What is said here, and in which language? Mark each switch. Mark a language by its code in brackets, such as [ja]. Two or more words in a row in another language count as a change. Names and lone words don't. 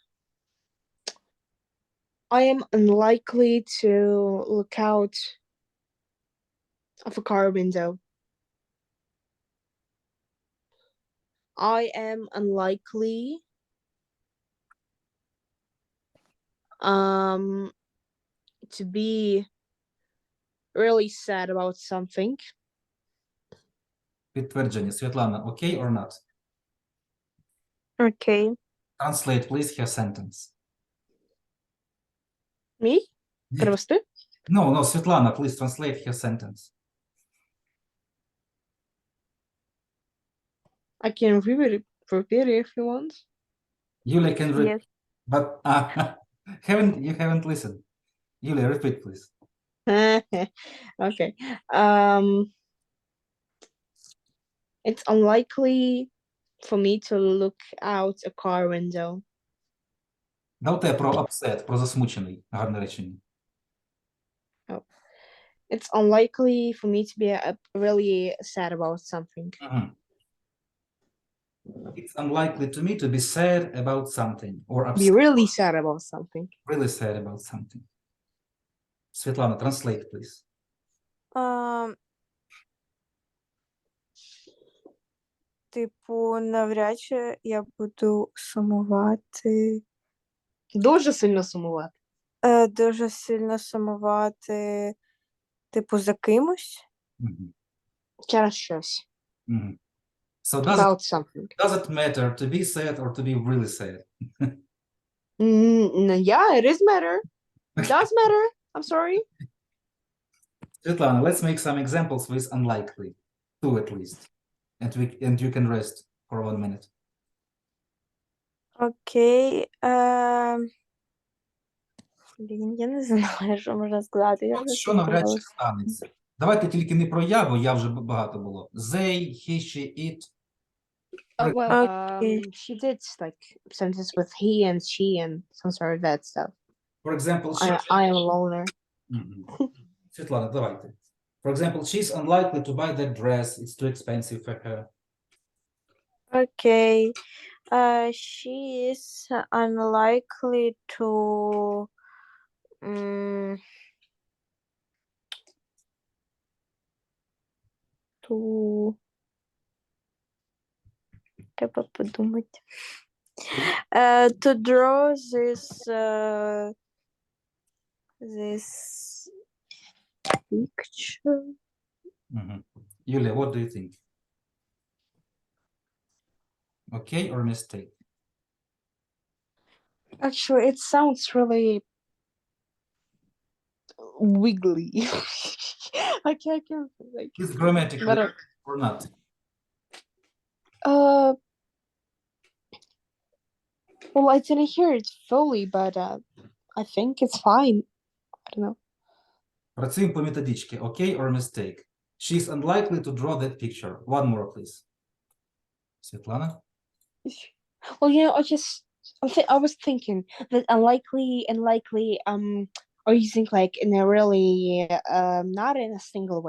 [en] I am unlikely to look out of a car window. I am unlikely to be really sad about something. [uk] Підтвердження. Світлана, [en] okay or not? Okay. Translate, please, her sentence. [uk] Me? Перевести? [en] No, Svetlana, please translate her sentence. I can repeat it if you want. Yulia can read, Yes. but you haven't listened. Yulia, repeat, please. Okay. It's unlikely for me to look out a car window. [uk] Давайте про upset, про засмучений. Гарне речення. [en] It's unlikely for me to be really sad about something. Мгм. It's unlikely to me to be sad about something or Be upset, really sad about something. really sad about something. Svetlana, translate, please. [uk] Типу, навряд чи я буду сумувати, Дуже сильно сумувати. дуже сильно сумувати, типу, за кимось. Мгм. Через щось. Мгм. [en] So does About something. it matter to be sad or to be really sad? Yeah, it is matter. It does matter. I'm sorry. Svetlana, let's make some examples with unlikely. Two at least. And you can rest for 1 minute. [uk] Окей. Блін, я не знаю, що можна сказати. Я вже Що навряд чи спілкувалася. станеться? Давайте тільки не про я, бо я вже багато було. [en] They, he, she, it. Well, Okay. she did like sentence with he and she and some sort of that stuff. For example, she. I am a loner. [uk] Мгм. Світлана, давайте. [en] For example, she's unlikely to buy that dress. It's too expensive for her. Окей. She is unlikely to to [uk] треба подумати. [en] To draw this picture. [uk] Мгм. Юлія, [en] what do you think? Okay or mistake? Actually, it sounds really wiggly. I can't like. Is grammatically But or not? well, I didn't hear it fully, but I think it's fine. I don't know. [uk] Працюємо по методичці. [en] Okay or mistake? She's unlikely to draw that picture. One more, please. Світлана? Well, you know, I was thinking that unlikely and likely are using like in a really not in a single way.